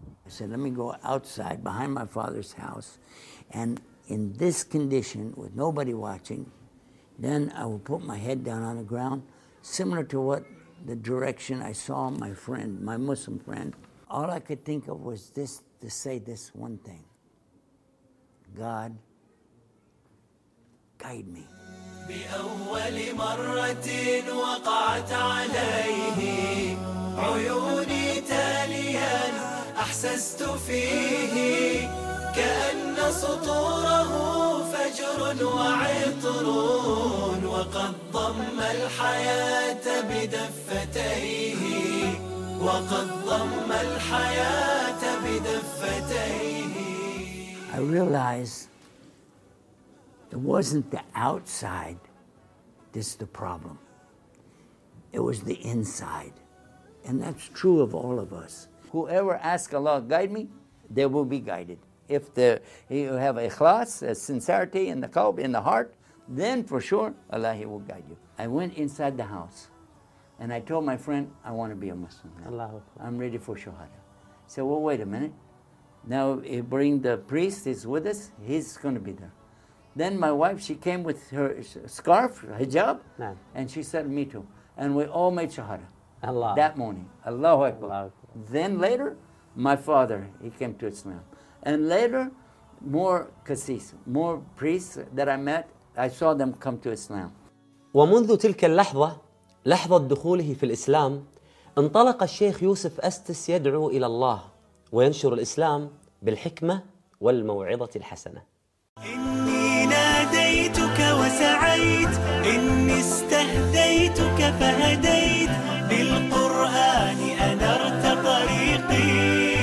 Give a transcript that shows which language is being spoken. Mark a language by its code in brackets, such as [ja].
[en] I said, let me go outside behind my father's house, and in this condition, with nobody watching, then I will put my head down on the ground, similar to what the direction I saw my friend, my Muslim friend. All I could think of was this, to say this one thing. God, guide me. [ar] بأول مرة وقعت عليه عيوني تاليا أحسست فيه كأن سطوره فجر وعطر وقد ضم الحياة بدفتيه وقد ضم الحياة بدفتيه. [en] I realize it wasn't the outside that's the problem. It was the inside. And that's true of all of us. Whoever asks Allah, guide me, they will be guided. If you have ikhlas, a sincerity in the qalb, in the heart, then for sure, Allah, He will guide you. I went inside the house and I told my friend, I want to be a Muslim now. [ar] Allahu [en] Akbar. I'm ready for shahada. He said, well, wait a minute. Now you bring the priest, he's with us, he's going to be there. Then my wife, she came with her scarf, hijab, nah. And she said, me too. And we all made shahada. [ar] Allah. [en] That morning. [ar] Allahu Akbar. Allah. [en] Then later, my father, he came to Islam. And later, more qasis, more priests that I met, I saw them come to Islam. [ar] ومنذ تلك اللحظة، لحظة دخوله في الإسلام، انطلق الشيخ يوسف أستس يدعو إلى الله وينشر الإسلام بالحكمة والموعظة الحسنة. إني ناديتك وسعيت، إني استهديتك فهديت، بالقرآن أنرت طريقي.